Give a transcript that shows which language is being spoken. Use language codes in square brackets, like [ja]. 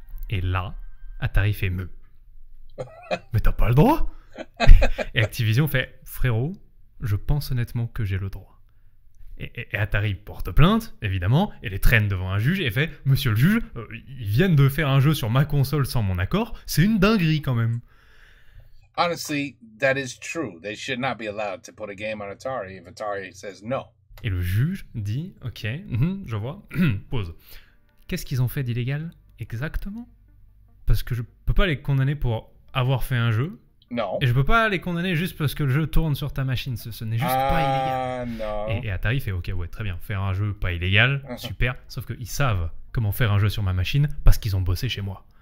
[fr] Et là, Atari fait meuh. Mais t'as pas le droit. Et Activision fait frérot, je pense honnêtement que j'ai le droit. Et Atari porte plainte, évidemment, et les traîne devant un juge et fait monsieur le juge, ils viennent de faire un jeu sur ma console sans mon accord, c'est une dinguerie quand même. [en] Honestly, that is true. They should not be allowed to put a game on Atari if Atari says no. [fr] Et le juge dit ok, je vois, pause. Qu'est-ce qu'ils ont fait d'illégal exactement ? Parce que je peux pas les condamner pour avoir fait un jeu. Non. Et je peux pas les condamner juste parce que le jeu tourne sur ta machine. Ce n'est juste pas illégal. Non. Et Atari fait ok, ouais, très bien, faire un jeu pas illégal, super. Sauf qu'ils savent comment faire un jeu sur ma machine parce qu'ils ont bossé chez moi.